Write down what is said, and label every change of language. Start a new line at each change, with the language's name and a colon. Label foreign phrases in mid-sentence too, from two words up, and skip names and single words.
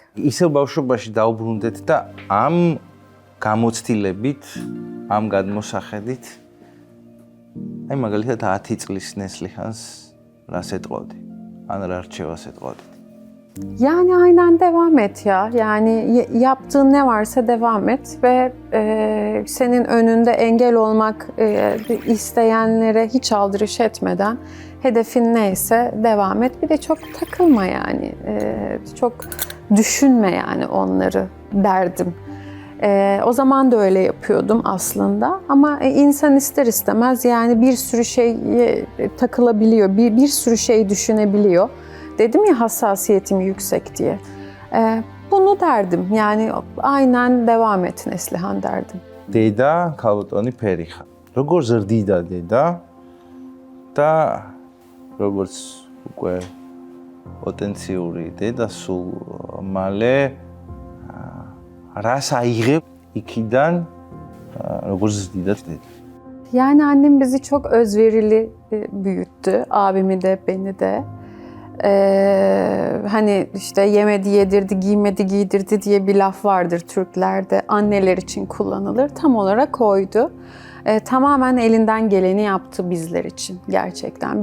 Georgian: ისევ ბავშვობაში დაუბრუნდეთ და ამ გამოცდილებით, ამ გადმოსახედით, აი მაგალითად 10 წლის ნესლიხანს რას ეტყოდი? ან რა რჩევას ეტყოდი?
Turkish: Yani aynen devam et ya. Yani yaptığın ne varsa devam et ve senin önünde engel olmak isteyenlere hiç aldırış etmeden hedefin neyse devam et. Bir de çok takılma yani. Çok düşünme yani onları derdim. O zaman da öyle yapıyordum aslında. Ama insan ister istemez yani bir sürü şeye takılabiliyor. Bir sürü şey düşünebiliyor. Dedim ya hassasiyetim yüksek diye. Bunu derdim. Yani aynen devam et Neslihan derdim.
Georgian: დედა ქალბატონი ფერიხა. როგორ ზრდიდა დედა და როგორც უკვე პოტენციური დედა სულ მალე რას აიღებ იქიდან როგორ ზრდიდა დედა?
Turkish: Yani annem bizi çok özverili büyüttü. Abimi de, beni de. Hani işte yemedi yedirdi, giymedi giydirdi diye bir laf vardır Türklerde. Anneler için kullanılır. Tam olarak oydu. Tamamen elinden geleni yaptı bizler için gerçekten.